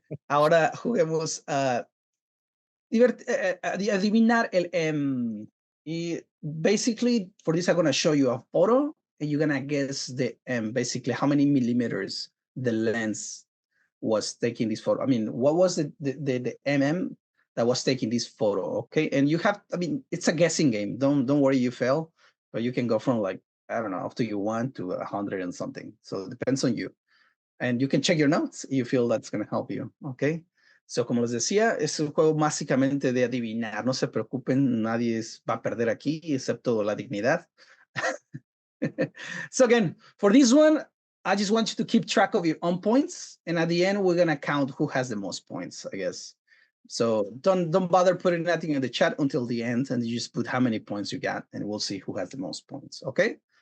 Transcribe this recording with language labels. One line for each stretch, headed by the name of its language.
Spanish: Ahora juguemos a adivinar el M.
English: Y basically, for this, I'm gonna show you a photo, and you're gonna guess the M. Basically, how many millimeters the lens was taking this photo. I mean, what was the MM that was taking this photo. Okay, and you have, I mean, it's a guessing game. Don't worry, you fail, but you can go from like, I don't know, up to you 1 to 100 and something. So it depends on you. And you can check your notes if you feel that's going to help you. Okay.
Spanish: So, como les decía, es un juego básicamente de adivinar. No se preocupen, nadie va a perder aquí, excepto la dignidad.
English: So again, for this one, I just want you to keep track of your own points. And at the end, we're going to count who has the most points, I guess. So don't bother putting nothing in the chat until the end, and you just put how many points you got, and we'll see who has the most points. Okay.